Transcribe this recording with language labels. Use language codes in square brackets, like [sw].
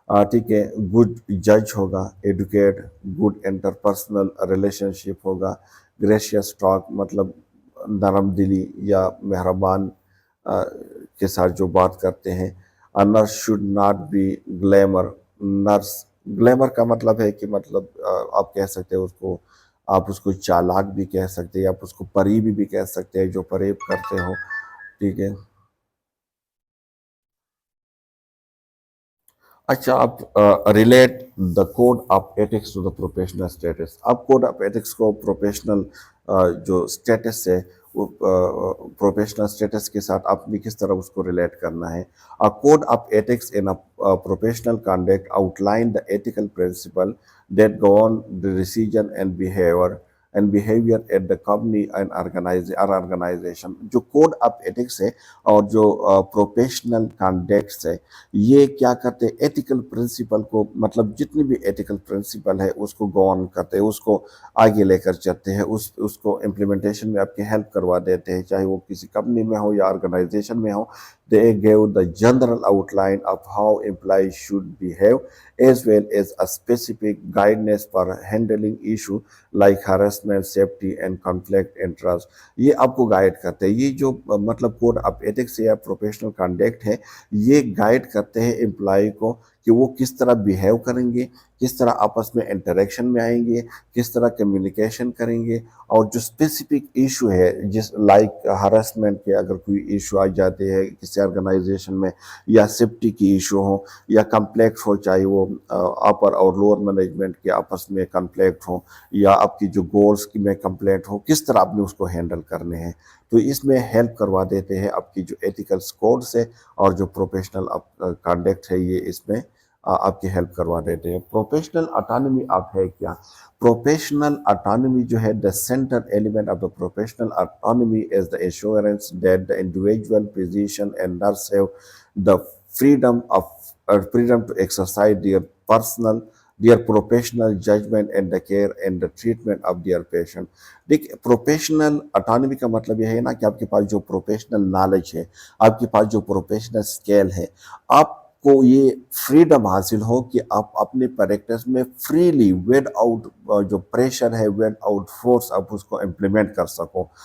[ur] ٹھیک ہے، گڈ جج ہوگا، ایڈوکیٹ، گڈ انٹرپرسنل ریلیشن شپ ہوگا، گریشیس ٹاک مطلب نرم دلی یا مہربان کے ساتھ جو بات کرتے ہیں. [en] Nurse should not be glamour. [ur] Nurse glamour کا مطلب ہے کہ مطلب آپ کہہ سکتے ہیں اس کو، آپ اس کو چالاک بھی کہہ سکتے ہیں، آپ اس کو پریبی بھی کہہ سکتے ہیں، جو پریب کرتے ہو. ٹھیک ہے. [en] اچھا، آپ relate the code of ethics to the professional status. [ur] آپ کوڈ آف ایتھکس کو پروفیشنل جو اسٹیٹس ہے وہ پروفیشنل اسٹیٹس کے ساتھ آپ نے کس طرح اس کو ریلیٹ کرنا ہے. [en] Code of ethics in professional conduct outline the ethical principle that govern the decision and behaviour at the company and organisation. [ur] جو کوڈ آف ایتھکس ہے اور جو پروفیشنل کانڈکٹس ہے، یہ کیا کرتے ہیں، ایتھیکل پرنسپل کو، مطلب جتنی بھی ایتھیکل پرنسپل ہے اس کو گورن کرتے ہیں، اس کو آگے لے کر چلتے ہیں، اس کو امپلیمنٹیشن میں آپ کی ہیلپ کروا دیتے ہیں، چاہے وہ کسی کمپنی میں ہو یا آرگنائزیشن میں ہو. [en] They gave the general outline of how employees should behave, as well as a specific guidance for handling issues like harassment, safety and conflict interest. [ur] یہ آپ کو گائیڈ کرتے ہیں. یہ جو مطلب کوڈ آف ایتھکس یا پروفیشنل کانڈکٹ ہے، یہ گائیڈ کرتے ہیں امپلائی کو کہ وہ کس طرح بیہیو کریں گے، کس طرح آپس میں انٹریکشن میں آئیں گے، کس طرح کمیونیکیشن کریں گے. اور جو اسپیسیفک ایشو ہے، جس لائک ہراسمنٹ کے اگر کوئی ایشو آ جاتے ہیں کسی آرگنائزیشن میں، یا سیفٹی کی ایشو ہو، یا کمپلیکس ہو، چاہے وہ اپر اور لوور مینجمنٹ کے آپس میں کنفلکٹ ہو، یا آپ کی جو گولز کی میں کمپلیٹ ہو، کس طرح آپ نے اس کو ہینڈل کرنے ہیں. تو اس میں ہیلپ کروا دیتے ہیں آپ کی جو ایتھیکل کوڈس ہے اور جو پروفیشنل کانڈکٹ ہے، یہ اس میں آپ کی ہیلپ کروا دیتے ہیں. پروفیشنل اٹانومی آپ ہے کیا؟ پروفیشنل اٹانومی جو ہے [en] the center element of the professional autonomy is the assurance that the individual physician and nurse have the freedom to exercise their professional judgment and the care and the treatment of their patient. [ur] دیکھیں، professional autonomy کا مطلب یہ ہے نا کہ آپ کے پاس جو پروفیشنل نالج ہے، آپ کے پاس جو پروفیشنل اسکیل ہے، آپ کو یہ فریڈم حاصل ہو کہ آپ اپنے پریکٹس میں فریلی ود آؤٹ جو پریشر ہے، ود آؤٹ فورس، آپ اس کو امپلیمنٹ کر سکو.